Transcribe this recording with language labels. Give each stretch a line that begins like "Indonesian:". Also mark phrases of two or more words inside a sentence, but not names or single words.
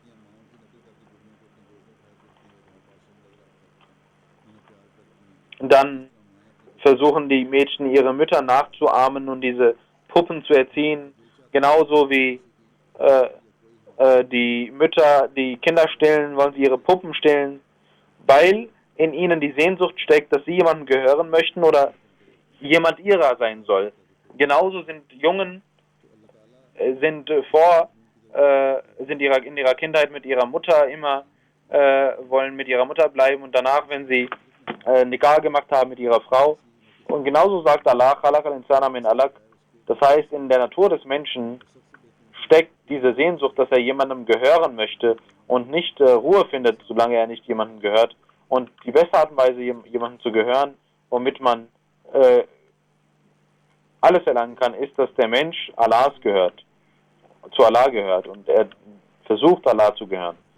German: Und dann versuchen die Mädchen ihre Mütter nachzuahmen und diese Puppen zu erziehen, genauso wie die Mütter die Kinder stillen, wollen sie ihre Puppen stillen, weil in ihnen die Sehnsucht steckt, dass sie jemandem gehören möchten oder jemand ihrer sein soll. Genauso sind Jungen in ihrer Kindheit mit ihrer Mutter immer wollen mit ihrer Mutter bleiben und danach, wenn sie Nikah gemacht haben mit ihrer Frau. Und genauso sagt Allah,
Arabic: خلق الإنسان من علق.
German: Das heißt, in der Natur des Menschen steckt diese Sehnsucht, dass er jemandem gehören möchte und nicht Ruhe findet, solange er nicht jemandem gehört. Und die beste Art und Weise, jemandem zu gehören, womit man alles erlangen kann, ist, dass der Mensch Allahs gehört, zu Allah gehört und er versucht, Allah zu gehören.